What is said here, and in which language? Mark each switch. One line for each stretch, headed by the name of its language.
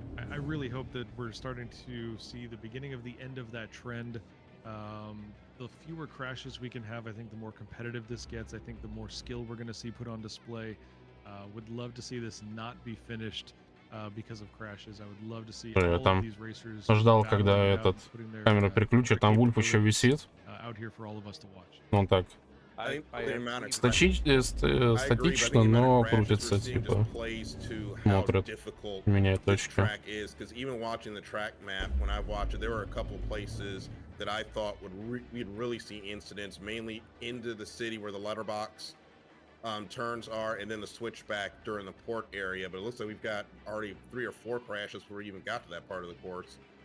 English: I really hope that we're starting to see the beginning of the end of that trend. The fewer crashes we can have, I think the more competitive this gets. I think the more skill we're going to see put on display. Would love to see this not be finished because of crashes. I would love to see all of these racers.
Russian: Ждал, когда этот камера переключит. Там Вульф еще висит.
English: Out here for all of us to watch.
Russian: Ну так. Статично, но крутится, типа, смотрит, меняет точки.
English: Even watching the track map, when I watched it, there were a couple places that I thought we'd really see incidents, mainly into the city where the letterbox turns are, and then the switchback during the port area. But it looks like we've got already 3 or 4 crashes before we even got to that part of the course.